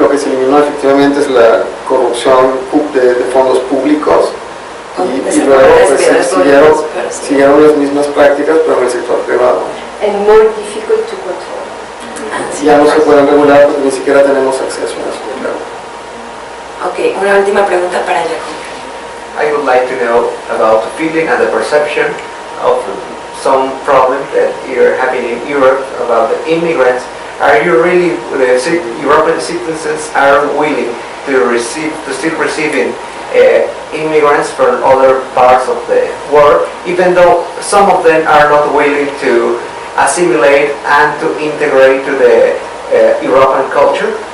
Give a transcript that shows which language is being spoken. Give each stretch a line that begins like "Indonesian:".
Spanish: Lo que se eliminó efectivamente es la corrupción de fondos públicos y luego pues, siguieron las mismas prácticas pero en el sector privado.
English: And more difficult to control.
Spanish: Ya no se pueden regular porque ni siquiera tenemos acceso a eso. Claro. Ok, una última pregunta para Jacob.
English: I would like to know about the feeling and the perception of some problems that are happening in Europe about the immigrants. Are you really, the European citizens are willing to still receiving immigrants from other parts of the world, even though some of them are not willing to assimilate and to integrate to the European culture?